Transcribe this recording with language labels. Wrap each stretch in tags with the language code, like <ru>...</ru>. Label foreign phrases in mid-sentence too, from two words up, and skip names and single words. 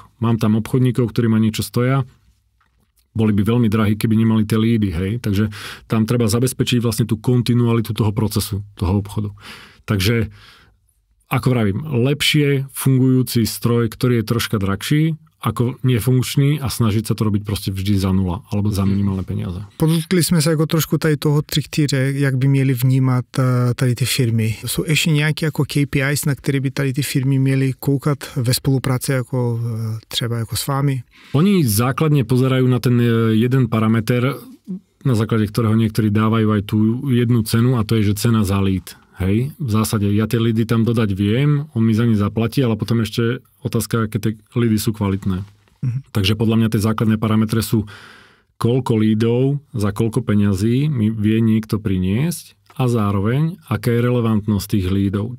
<sk>Mám tam obchodníkov, ktorí ma niečo stoja, boli by veľmi drahí, keby nemali tie lídy, hej. Takže tam treba zabezpečiť vlastne tú kontinualitu toho procesu, toho obchodu. Takže, ako vravím, lepšie fungujúci stroj, ktorý je troška drahší, ako nefunkčný a snažiť sa to robiť proste vždy za nula alebo za minimálne peniaze.</sk> <cs>Podotkli jsme se jako trošku tady toho třichtýře, jak by měly vnímat tady ty firmy. Jsou ještě nějaké jako KPIs, na které by tady ty firmy měly koukat ve spolupráci jako třeba jako s vámi?</cs> <sk>Oni základne pozerajú na ten jeden parameter, na základe ktorého niektorí dávajú aj tú jednu cenu a to je, že cena za lead. Hej, v zásade ja tie leady tam dodať viem, on mi za ne zaplatí, ale potom ešte otázka, aké tie leady sú kvalitné. Takže podľa mňa tie základné parametre sú, koľko leadov za koľko peňazí mi vie niekto priniesť a zároveň, aká je relevantnosť tých leadov.</sk>